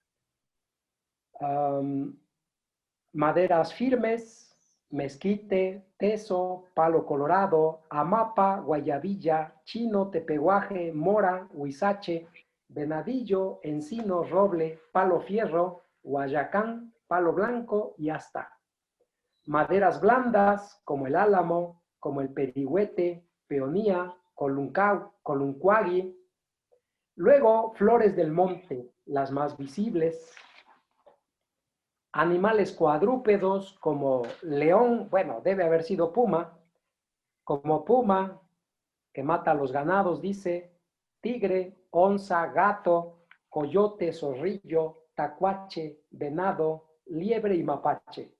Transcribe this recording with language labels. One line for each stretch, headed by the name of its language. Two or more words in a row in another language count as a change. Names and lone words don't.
Spanish: Maderas firmes, mezquite, teso, palo colorado, amapa, guayabilla, chino, tepehuaje, mora, huizache, venadillo, encino, roble, palo fierro, guayacán, palo blanco y asta. Maderas blandas como el álamo, como el perigüete, peonía, coluncuagui. Luego, flores del monte, las más visibles. Animales cuadrúpedos como león, bueno, debe haber sido puma, como puma, que mata a los ganados, dice, tigre, onza, gato, coyote, zorrillo, tacuache, venado, liebre y mapache.